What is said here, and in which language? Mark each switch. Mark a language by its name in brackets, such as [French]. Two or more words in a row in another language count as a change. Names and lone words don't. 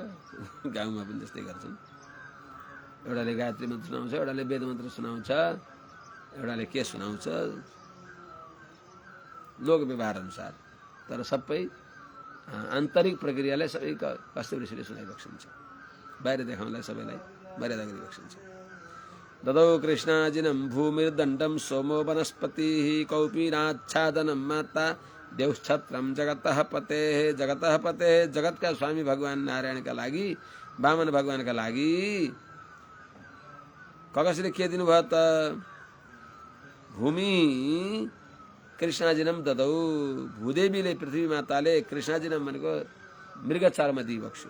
[Nepali] गाउँमा पनि त्यस्तै गर्छन्। एउटाले गायत्री मन्त्र सुनाउँछ, एउटाले वेद मन्त्र सुनाउँछ, एउटाले के सुनाउँछ लोक व्यवहार अनुसार, तर सबै आन्तरिक प्रक्रियालाई सबै कश्यप ऋषिले सुनाइबक्सिन्छ। बाहिर देखाउनलाई सबैलाई मर्यादा गरिबक्सिन्छ। [Sanskrit] ददौ कृष्णाजिनं भूमिर्दण्डं सोमो वनस्पतिः कौपीनाच्छादनं माता देवक्षत्रम जगतः पतेः। जगतः पतेः [Nepali] जगतका स्वामी भगवान नारायणका लागि, वामन भगवानका लागि कसले के दिनुभयो त? [Sanskrit] भूमि कृष्णाजिनम ददौ, [Nepali] भूदेवीले पृथ्वी माताले कृष्णाजिनम भनेको मृग चर्म दिइबक्स्यो।